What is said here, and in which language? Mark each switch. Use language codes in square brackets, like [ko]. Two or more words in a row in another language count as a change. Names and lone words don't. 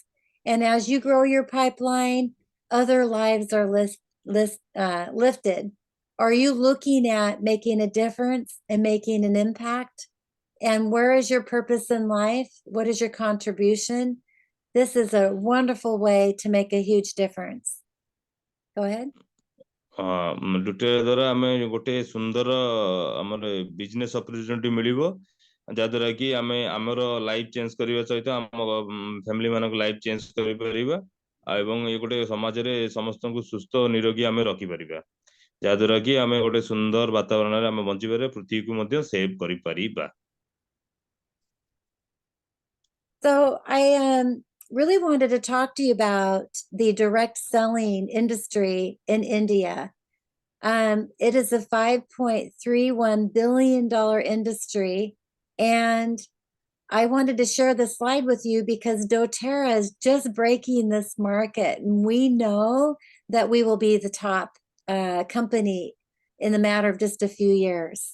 [en] And as you grow your pipeline, other lives are lifted. Are you looking at making a difference and making an impact? And where is your purpose in life? What is your contribution? This is a wonderful way to make a huge difference. Go ahead. [or] ଡୋଟେରା ଦ୍ୱାରା ଆମେ ଗୋଟେ ସୁନ୍ଦର ଆମର [en] business opportunity [or] ମିଳିବ ଯାହାଦ୍ୱାରା କି ଆମେ ଆମର [en] life change [or] କରିବା ସହିତ ଆମ ଫ୍ୟାମିଲି ମାନଙ୍କ [en] life change [or] କରିପାରିବା ଏବଂ ଏ ଗୋଟେ ସମାଜରେ ସମସ୍ତଙ୍କୁ ସୁସ୍ଥ ନିରୋଗୀ ଆମେ ରଖିପାରିବା ଯାହାଦ୍ୱାରା କି ଆମେ ଗୋଟେ ସୁନ୍ଦର ବାତାବରଣରେ ଆମେ ବଞ୍ଚିପାରିବା ପୃଥିବୀକୁ ମଧ୍ୟ ସେଭ୍ କରିପାରିବା। [en] So I really wanted to talk to you about the direct selling industry in India. It is a $5.31 billion industry, and I wanted to share the slide with you because doTERRA is just breaking this market, and we know that we will be the top company in the matter of just a few years.